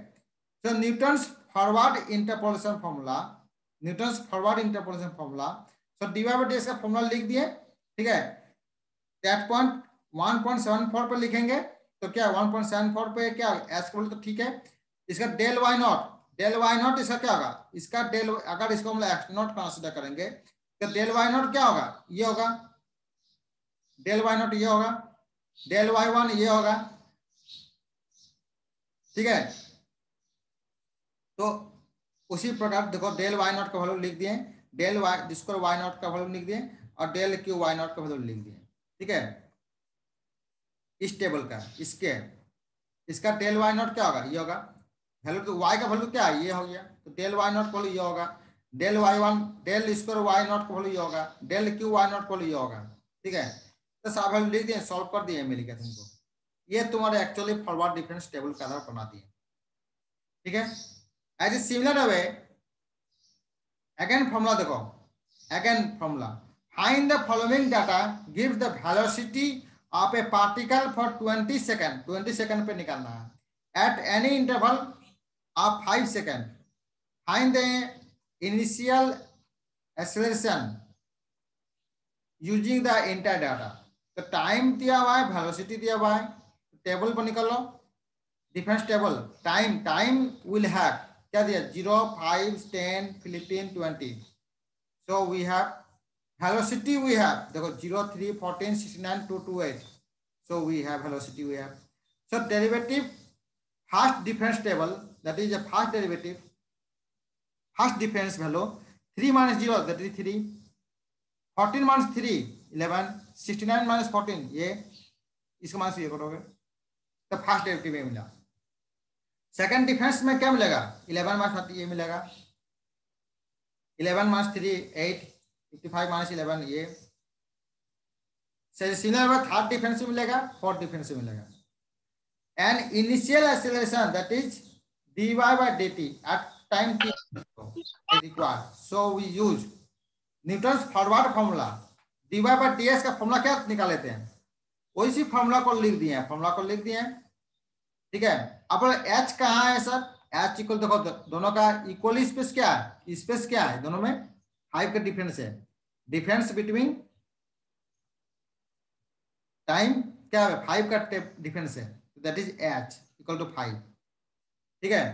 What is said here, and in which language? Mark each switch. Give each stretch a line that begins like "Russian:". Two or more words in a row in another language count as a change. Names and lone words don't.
Hindi: तो
English: Newton's forward interpolation formula,
Hindi: सो
English: dy by dx
Hindi: का फॉर्मूला लिख दिए, ठीक है।
English: that point
Hindi: 1.74 पर लिखेंगे, तो क्या 1.74 पे क्या h बोले तो ठीक है। इसका del y0 इसका क्या होगा, इसका डेल, अगर इसको हम x0 कंसीडर करेंगे तो del y0 क्या होगा, ये होगा del y0, ये होगा del y1, ये होगा, ठीक है। तो उसी प्रकार देखो del y0 का वैल्यू लिख दिए, del y जिसको y0 का वैल्यू लिख दिए, और del q y0 का वैल्यू लिख दिए, ठीक है। इस टेबल का इसका del y0 क्या होगा, ये होगा, वैल्यू तो y का वैल्यू क्या है, ये हो गया, तो del y0 वैल्यू ये होगा, del y1 del स्क्वायर y0 का वैल्यू ये होगा, del q y0 का वैल्यू ये होगा, ठीक है। तो सब वैल्यू लिख दिए, सॉल्व कर दिए, मिल गया तुमको, ये तुम्हारे एक्चुअली
English: forward difference table
Hindi: का आधार बना दिए, ठीक है।
English: as a similar way again formula देखो, find the following data gives the velocity of a particle for 20 second
Hindi: पे निकालना है
English: at any interval of 5 seconds. Find the initial acceleration using the entire data.
Hindi: तो टाइम दिया हुआ है, वेलोसिटी दिया हुआ है, टेबल पर निकल लो,
English: difference table, time will have
Hindi: क्या दिया 0, 5, 10, 15, 20,
English: so we have velocity, we have देखो 0, 3, 14, 69, 228, so we have velocity, we have, so derivative first difference table, that is a first derivative, first difference value, 3 minus 0, that is 3, 14 minus 3, 11, 69 minus 14,
Hindi: ये इसका माइनस ये करोगे तो फर्स्ट डेरिवेटिव में मिला।
English: second difference
Hindi: में क्या मिलेगा? 11 माइनस 30 ये मिलेगा, 11 माइनस 3 8, 55 माइनस 11 ये। सिमिलर
English: third difference
Hindi: में मिलेगा,
English: fourth difference
Hindi: में मिलेगा।
English: and initial acceleration that is dy by dt at time t is required, so we use Newton's forward formula.
Hindi: dy by ds का फॉर्मूला क्या निकाल लेते हैं, वही फॉर्मूला को लिख दिए हैं, फॉर्मूला को लिख दिए हैं, ठीक है। अब h कहाँ है सर? h इक्वल, देखो दोनों का इक्वली स्पेस क्या है, स्पेस क्या है, दोनों में 5 का डिफरेंस है,
English: difference between time
Hindi: क्या है, 5 का डिफरेंस है,
English: that is h equal to 5,
Hindi: ठीक है।